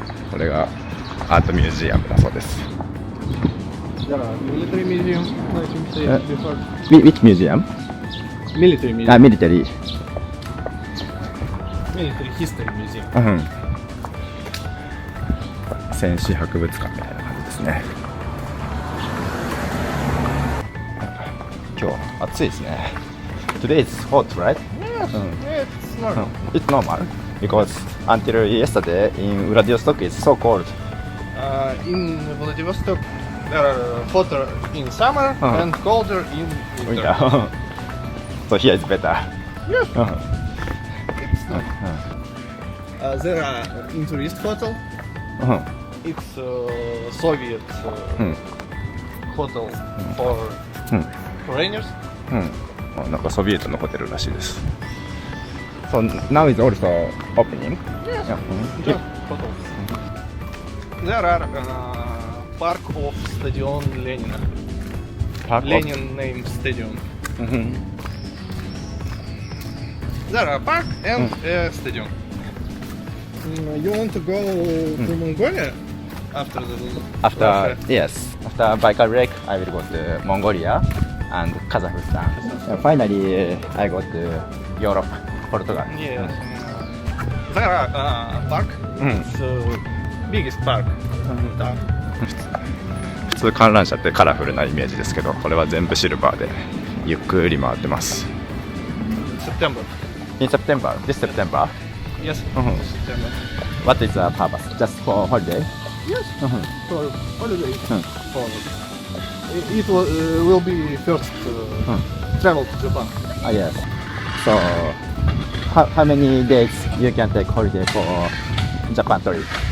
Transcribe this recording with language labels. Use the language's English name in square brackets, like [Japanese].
[Japanese] これがアートミュージアムだそうです。 [English] There are military museum, like you said before. Which museum? Military museum. Military. Military history museum. [Japanese] 戦士博物館みたいな感じですね。今日暑いですね。 [English] Today is hot, right? Yes, it's normal. It's normal because until yesterday in Vladivostok it's so cold. In Vladivostok, there are hotter in summer and colder in winter. So here is better. Yes. It's not. There are in tourist hotel. It's Soviet hotel for foreigners. [Japanese] なんかソビエトのホテルらしいです。 [English] So now is also opening? Yes. Yeah. Just hotel. There are park of Stadion Lenin. Park of- Lenin named stadium. There are park and a stadium. You want to go to Mongolia after the After Russia? yes, after Baikal Lake, I will go to Mongolia and Kazakhstan. Finally, I go to Europe, Portugal. Yes. There are park. It's biggest park in town. [Japanese] 普通観覧車ってカラフルなイメージですけど、これは全部シルバーでゆっくり回ってます。 [English] September. In September, this September, Yes. September. what is the purpose? Just for holiday? Yes. For holiday. It will be first travel to Japan. Yes. So, how many days you can take holiday for Japan trip?